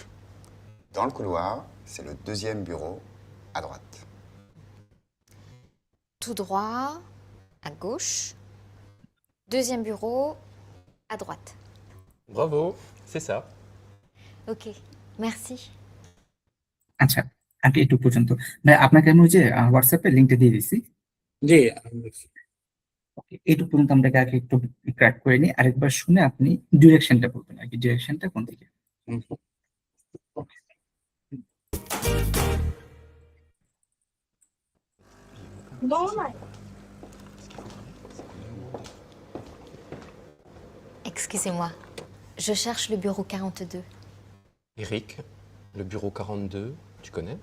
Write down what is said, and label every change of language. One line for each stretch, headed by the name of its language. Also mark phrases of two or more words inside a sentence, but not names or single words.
French: Dans le couloir, c'est le deuxième bureau, à droite. Tout droit, à gauche. Deuxième bureau à droite. Bravo, c'est ça. Ok, merci.
Bangla: আচ্ছা, আগে একটু পর্যন্ত ভাই আপনাকে আমি ওই যে হোয়াটসঅ্যাপে লিঙ্কটা দিয়ে দিচ্ছি। জি ওকে, এইটুকু পর্যন্ত আমরা আগে একটু ক্র্যাক করে নিই, আরেকবার শুনে আপনি ডিরেকশনটা বলবেন আর কি, ডিরেকশনটা কোন দিকে। হুম।
French: Excusez-moi, je cherche le bureau 42. Eric, le bureau 42, tu connais?